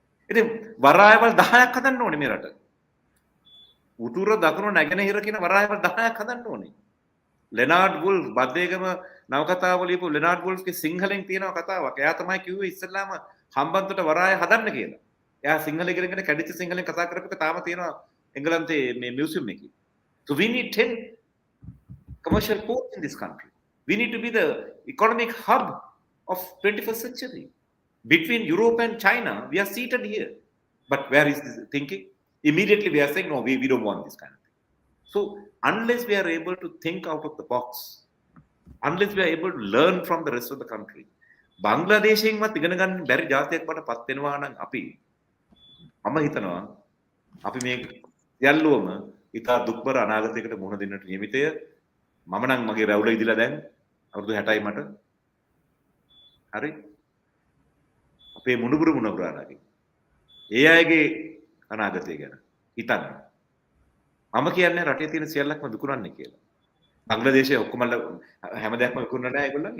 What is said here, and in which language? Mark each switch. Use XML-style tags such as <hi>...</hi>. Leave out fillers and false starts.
<si>ඉතින් වරායවල් 10ක් හදන්න ඕනේ මේ රට. උතුර දකුණු නැගෙනහිර කියන වරායවල් 10ක් හදන්න ඕනේ. ලෙනාඩ් වුල්ෆ් බද්දේගම නවකතාව ලියපු ලෙනාඩ් වුල්ෆ්ගේ සිංහලෙන් තියෙන කතාවක්. එයා තමයි කිව්වේ ඉස්සෙල්ලාම හම්බන්තොට වරාය හදන්න කියලා. එයා සිංහල ඉගෙනගෙන කැඩිච්ච සිංහලෙන් කතා කරපු එක තාම තියෙනවා එංගලන්තේ මේ මියුසියම් එකේ.</si> <en>So we need 10 commercial ports in this country. We need to be the economic hub of 21st century. Between Europe and China, we are seated here. But where is this thinking? Immediately we are saying, no, we don't want this kind of thing. So unless we are able to think out of the box, unless we are able to learn from the rest of the country,</en> <si>බංග්ලාදේශයෙන්වත් ඉගෙන ගන්න බැරි ජාතියක් වටපත් වෙනවා නම් අපි මම හිතනවා අපි මේ සියල්ලම ඉතා දුක්බර අනාගතයකට මුහුණ දෙන්නට නියමිතය. මම නම් මගේ රැවුල ඉදිලා දැන් අවුරුදු 60යි මට. හරි. අපේ මුණුබුරු මුණුබුරාණගේ. ඒ අයගේ අනාගතය ගැන හිතන්න. මම කියන්නේ රටේ තියෙන සියල්ලක්ම විකුණන්නේ කියලා. බංග්ලාදේශයේ ඔක්කොම හැම දෙයක්ම විකුණන්න නැහැ ඒගොල්ලන්.</si>